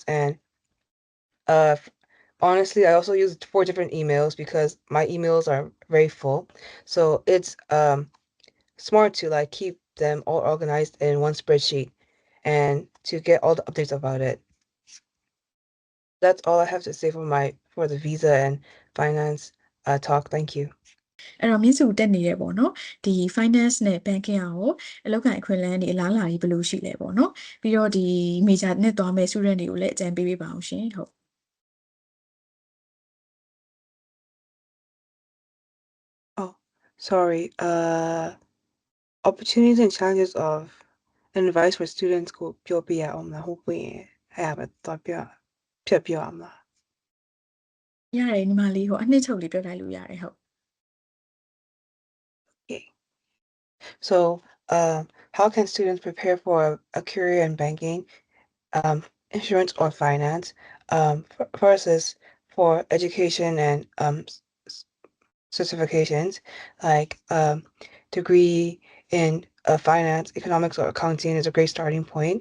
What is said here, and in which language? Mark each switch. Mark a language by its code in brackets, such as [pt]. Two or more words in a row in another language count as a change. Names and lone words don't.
[en] And honestly, I also use 4 different emails because my emails are very full. So it's smart to like keep them all organized in one spreadsheet and to get all the updates about it. That's all I have to say for the visa and finance talk. Thank you. [my] အဲ့တော့မြင့်စုတက်နေရပေါ့နော်ဒီ finance နဲ့ banking ကိုအလောက်ကန်အခွင့်အလမ်းဒီအလားလာကြီးဘယ်လိုရှိလဲပေါ့နော်ပြီးတော့ဒီ major နဲ့သွားမဲ့ student တွေကိုလည်းအကြံပေးပေးပါအောင်ရှင်ဟုတ် [en] Oh, sorry. Opportunities and challenges of advice for students [my] ကိုပြောပြအောင်လားဟုတ်ပြီအဲ့ဒါပဲတော့ပြောပြအောင်လား ရတယ်ညီမလေးဟိုအနှစ်ချုပ်လေးပြောလိုက်လို့ရတယ်ဟုတ် [en] Okay. So, how can students prepare for a career in banking, insurance or finance? First is for education and certifications like degree in finance, economics, or accounting is a great starting point.